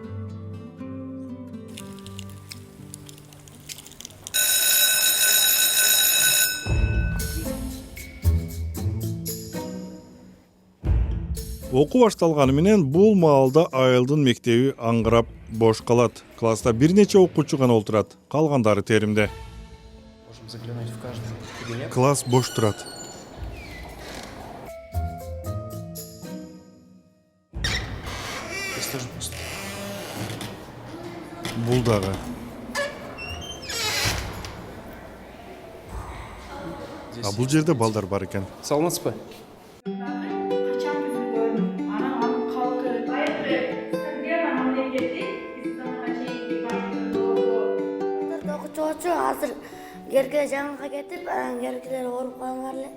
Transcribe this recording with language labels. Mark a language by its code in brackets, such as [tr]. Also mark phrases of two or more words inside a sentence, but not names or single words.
[ky] Окуу башталганы менен бул маалда айылдын мектеби аңгырап бош калат. Класста бир нече окуучу гана отурат, калгандары теримде. [ru] Можем заглянуть в каждый кабинет. [ky] Класс бош турат. [ru] Здесь тоже пусто. [ky] Бул дагы. Бул жерде балдар бар экен. Саламатсызбы? Азыр жерге жаңгакка кетип, анан жергилер ооруп калгандар эле.